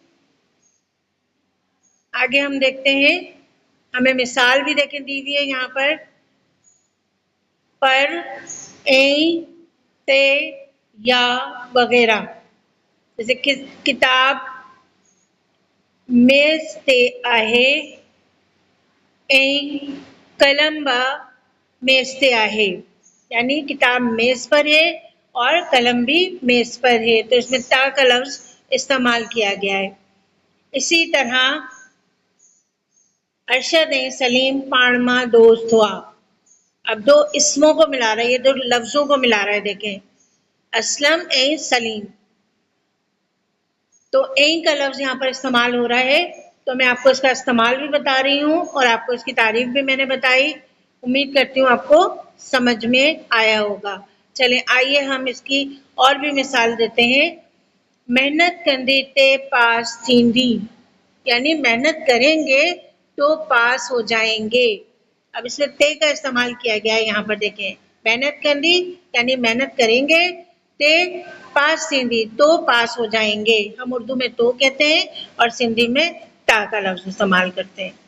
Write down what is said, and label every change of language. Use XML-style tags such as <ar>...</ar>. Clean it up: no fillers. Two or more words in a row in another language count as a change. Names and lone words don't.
<ur>آگے ہم دیکھتے ہیں. ہمیں مثال بھی دیکھیں دی ہوئی ہے یہاں پر، ایں، تے، یا وغیرہ.</ur> <sd>जैसे किताब मेज़ ते आहे ऐं कलम बि मेज़ ते आहे।</sd> <ur>یعنی کتاب میز پر ہے اور قلم بھی میز پر ہے. تو اس میں تا کا لفظ استعمال کیا گیا ہے.</ur> <sd>इसी तरह अरशद ऐं सलीम पाण मां दोस्त हुआ।</sd> <ur>اب دو اسموں کو ملا رہا ہے، یہ دو لفظوں کو ملا رہا ہے. دیکھیں, اسلم ایں سلیم، تو ایں کا لفظ یہاں پر استعمال ہو رہا ہے. تو میں آپ کو اس کا استعمال بھی بتا رہی ہوں اور آپ کو اس کی تعریف بھی میں نے بتائی. امید کرتی ہوں آپ کو سمجھ میں آیا ہوگا. چلیں، آئیے ہم اس کی اور بھی مثال دیتے ہیں.</ur> <sd>मेहनत कंदी ते पास थींदी,</sd> <ur>یعنی محنت کریں گے تو پاس ہو جائیں گے. اب اس میں تے کا استعمال کیا گیا ہے۔ یہاں پر دیکھیں,</ur> <sd>मेहनत कंदी</sd> <ur>یعنی محنت کریں گے,</ur> <sd>ते पास थींदी</sd> <ur>تو پاس ہو جائیں گے. ہم اردو میں تو کہتے ہیں اور سندھی میں تا کا لفظ استعمال کرتے ہیں.</ur>